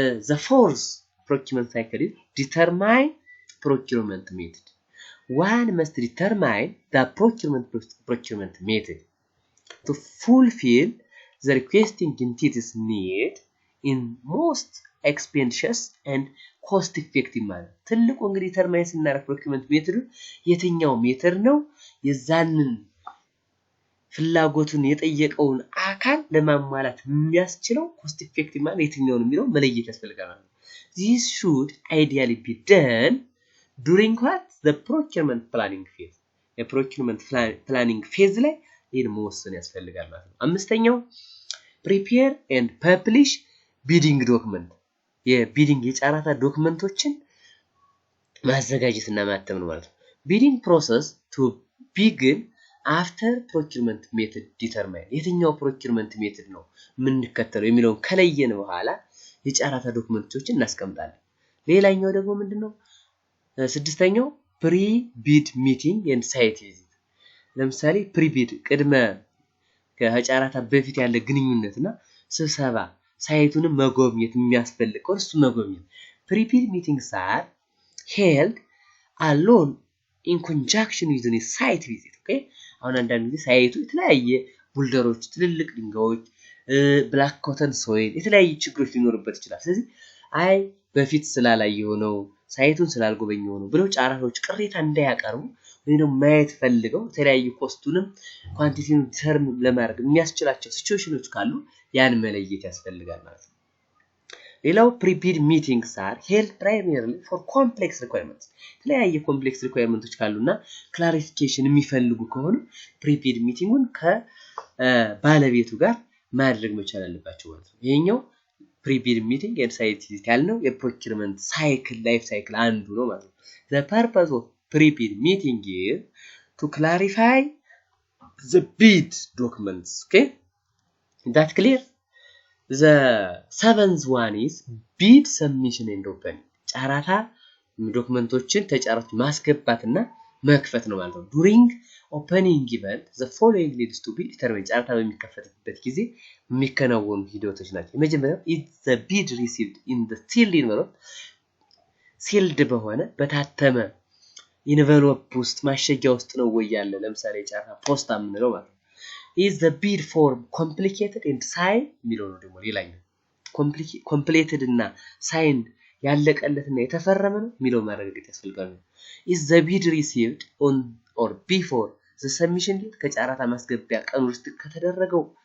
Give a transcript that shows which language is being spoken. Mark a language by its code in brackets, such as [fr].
[en] the fourth procurement cycle is determine procurement method one must determine the procurement method to fulfill the requesting entity's need in most expeditious and [am] ኮስት ኢፌክቲቭ ማለት ትልቁ እንግዲህ ዲተርማይን ስናደርግ ፕሮኪውመንት ሜተዱ የትኛው ሜተድ ነው የዛንን ፍላጎቱን የጠየቀውን አካል ለማሟላት የሚያስችለው ኮስት ኢፌክቲቭ ማለት የትኛው ነው የሚለው መለየት ያስፈልጋል። [en] This should ideally be done during what the procurement planning phase. [am] የፕሮኪውመንት ፕላኒንግ ፌዝ ላይ ይሄን መወሰን ያስፈልጋል ማለት ነው። አምስተኛው [en] prepare and publish bidding document. [am] የቢዲንግ የጨረታ ዶክመንቶችን ማዘጋጀትና ማተም ነው ማለት ነው። [en] bidding process to begin after procurement method determine. [am] የትኛው procurement method ነው የምንከተለው የሚለውን ከለየን በኋላ የጨረታ ዶክመንቶችን እናስቀምጣለን። ሌላኛው ደግሞ ምንድነው? ስድስተኛው [en] pre-bid meeting and site visit. [am] ለምሳሌ pre-bid ቅድመ ከጨረታ በፊት ያለ ግንኙነትና ስብሰባ ሳይቱንም መጎብኘት የሚያስፈልግ እርሱ መጎብኘት [en] pre-bid meetings are held alone in conjunction with a site visit. Okay? [am] አሁን አንዳንድ ጊዜ ሳይቱ የተለያየ ቡልደሮች ትልልቅ ድንጋዮች ብላክ ኮተን ሶይል የተለያየ ችግሮች ሊኖርበት ይችላል። ስለዚህ አይ በፊት ስላላየው ነው ሳይቱን ስላልጎበኘው ነው ብለው ጨረታዎች ቅሬታ እንዳያቀርቡ ወይ ደግሞ ማየት ፈልገው የተለያየ ኮስቱንም ኳንቲቲውን ተርም ለማድረግ የሚያስችላቸው ሲቹዌሽኖች ካሉ ያን መለየት ያስፈልጋል ማለት ነው። ሌላው [en] pre-bid meetings are held primarily for complex requirements. [am] የተለያየ ኮምፕሌክስ ሪኳየርመንቶች ካሉና ክላሪፊኬሽን የሚፈልጉ ከሆነ pre-bid meetingን ከባለቤቱ ጋር ማድረግ መቻል አለባቸው ማለት ነው። ይሄኛው [en] pre-bid meeting and site visit [am] ያልነው የፕሮኪውመንት ሳይክል ላይፍ ሳይክል አንዱ ነው ማለት ነው። [en] The purpose of pre-bid meeting is to clarify the bid documents. Okay? Is that clear? The seventh one is bid submission and opening. [am] ጨረታ ዶክመንቶችን ተጨራች ማስገባትና መክፈት ነው ማለት ነው። [en] During opening event the following needs to be determined. [am] ጨረታ በሚከፈትበት ጊዜ የሚከናወኑ ሂደቶች ናቸው። የመጀመሪያው [en] is the bid received in the sealed envelope. [am] sealed በሆነ በታተመ ኢንቨሎፕ ውስጥ ማሸጊያ ውስጥ ነው ወይ ያለ ለምሳሌ ጨረታ ፖስታ የምንለው ማለት ነው። [en] is the bid form complicated and signed [am] የሚለው ነው ደግሞ ሌላኛው completed እና signed ያለቀለትና የተፈረመ ነው የሚለው ማረጋገጥ ያስፈልጋል። [en] is the bid received on or before the submission date [am] ከጨረታ ማስገቢያ ቀን ውስጥ ከተደረገው